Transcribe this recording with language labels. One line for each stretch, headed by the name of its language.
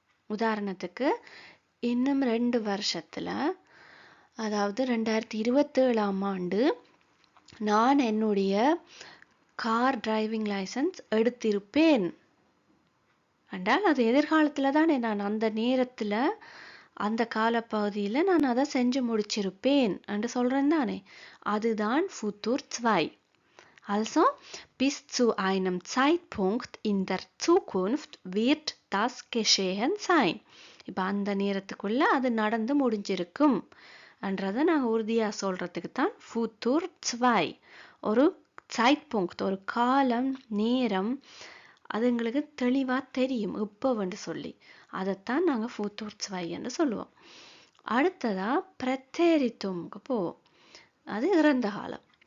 Tamil: உதாரணத்துக்கு இன்னும் 2 வருஷத்தில், அதாவது 2027ஆம் ஆண்டு நான் என்னுடைய கார் டிரைவிங் லைசன்ஸ் எடுத்திருப்பேன் என்றால் அது எதிர்காலத்தில் தானே, நான் அந்த நேரத்தில் அந்த காலப்பகுதியில் நான் அதை செஞ்சு முடிச்சிருப்பேன் என்று சொல்கிறேன் தானே, அதுதான் Futur 2.
German: Also, bis zu einem Zeitpunkt in der Zukunft wird das geschehen sein.
Tamil: இப்போ அந்த நேரத்துக்குள்ள அது நடந்து முடிஞ்சிருக்கும் என்றதை நாங்கள் உறுதியாக சொல்கிறதுக்கு தான் Futur 2. ஒரு Zeitpunkt, ஒரு காலம், நேரம், அது எங்களுக்கு தெளிவாக தெரியும் எப்போவென்று சொல்லி. அதைத்தான் நாங்கள் Futur 2 என்று சொல்லுவோம். அடுத்ததாக Präteritumக்கு போவோம். அது இறந்த காலம்.